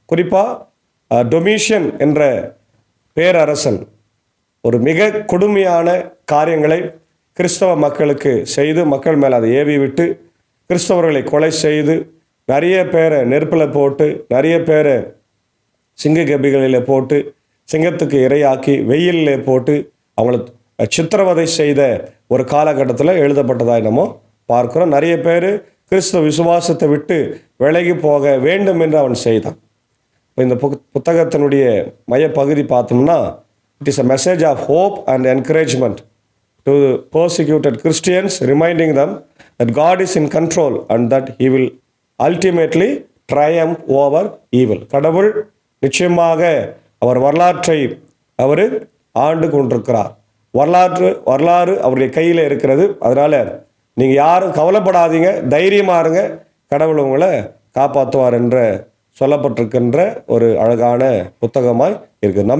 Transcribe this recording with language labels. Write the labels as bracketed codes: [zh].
[ta] குறிப்பாக டொமிஷியன் என்ற பேரரசன் ஒரு மிக கொடுமையான காரியங்களை கிறிஸ்தவ மக்களுக்கு செய்து மக்கள் மேலே அதை ஏவி விட்டு கிறிஸ்தவர்களை கொலை செய்து நிறைய பேரை நெருப்பில் போட்டு நிறைய பேரை சிங்க கபிகளில் போட்டு சிங்கத்துக்கு இரையாக்கி வெயிலில் போட்டு அவங்கள சித்திரவதை செய்த ஒரு காலகட்டத்தில் எழுதப்பட்டதாய் நம்ம பார்க்குறோம். நிறைய பேர் கிறிஸ்தவ விசுவாசத்தை விட்டு விலகி போக வேண்டும் என்று அவன் செய்தான். இப்போ இந்த புத்தகத்தினுடைய மையப்பகுதி பார்த்தோம்னா [en] It is a message of hope and encouragement to persecuted Christians, reminding them that God is in control and that he will ultimately triumph over evil. [ta] கடவுள் நிச்சயமாக அவர் வரலாற்றை அவர் ஆண்டு கொண்டிருக்கிறார். வரலாறு அவருடைய கையில் இருக்கிறது. அதனால் நீங்கள் யாரும் கவலைப்படாதீங்க, தைரியமாக இருங்க, கடவுள் உங்களை காப்பாற்றுவார் என்ற சொல்லப்பட்டிருக்கின்ற ஒரு அழகான புத்தகமாய் இருக்குது.